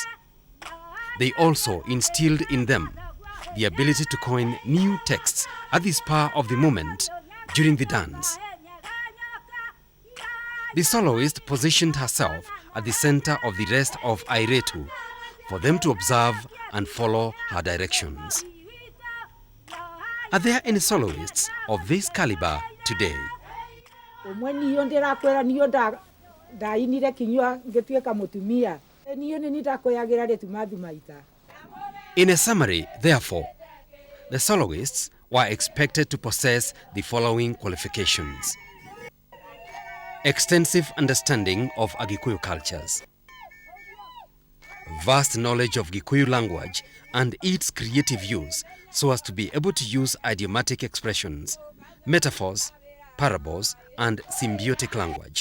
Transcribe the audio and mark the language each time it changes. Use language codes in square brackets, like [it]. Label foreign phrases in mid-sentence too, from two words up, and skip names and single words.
[en] They also instilled in them the ability to coin new texts at the spur of the moment during the dance. The soloist positioned herself at the center of the rest of Airetu for them to observe and follow her directions. Are there any soloists of this caliber today? [ki] Omwe niyo ndirakwera niyo ndainire kinywa ngituika mutumia niyo ni ndakoyagira retumathu maita. [en] In a summary, therefore, the soloists were expected to possess the following qualifications: extensive understanding of Agikuyu cultures, vast knowledge of Gikuyu language and its creative use so as to be able to use idiomatic expressions, metaphors, parables, and symbiotic language.